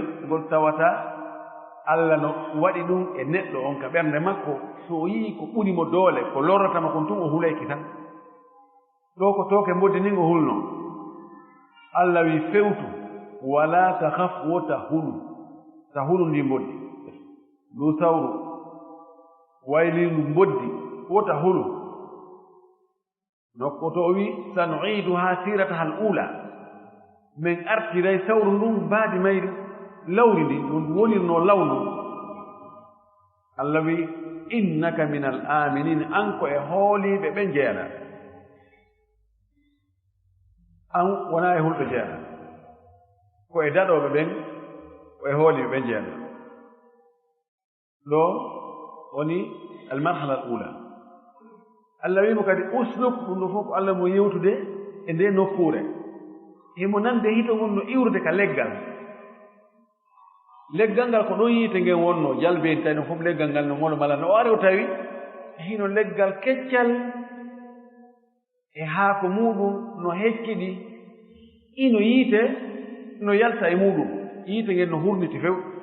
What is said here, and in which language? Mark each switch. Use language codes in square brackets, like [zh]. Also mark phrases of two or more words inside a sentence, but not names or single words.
[ff] ngol tawata Allah no waɗi ɗum e neɗɗo on ka ɓernde makko so o yii ko ɓurimo doole ko lorratama kon tun o hulayki tan ɗo ko tooke mboddi ni ngo hulno Allah wi fewtu [ar] ولا تخف [ff] wo tahulu ndi mboddi ndu sawru waylindu mboddi wo tahulu nokko to o wi [ar] سنعيدها سيرتها الأولى [ff] min artiray sawru ndun baadi mayri lawri ndi ɗum wonirno lawnu Allah wi [ar] إنك من الآمنين [ff] an ko e hooliɓe ɓe jeeɗa an wona e hulɓe jeeɗa ko e daɗoɓe ɓen ko e hooliɓe ɓe jeeɗa ɗo woni [ar] المرحلة الأولى [ff] Allah wimo kadi usluk ɗum ɗo fof ko Allah mo yewtude e nde nokkure himo nande hito ngon no iwrude ka leggal ngal ko ɗon yiite ngen wonno jalbeeni tawi no fof leggal ngal no mono mala no ari o tawi hino leggal keccal e haako muɗum no hecciɗi ino yiite no yalta e muɗum yiite ngen no hurniti few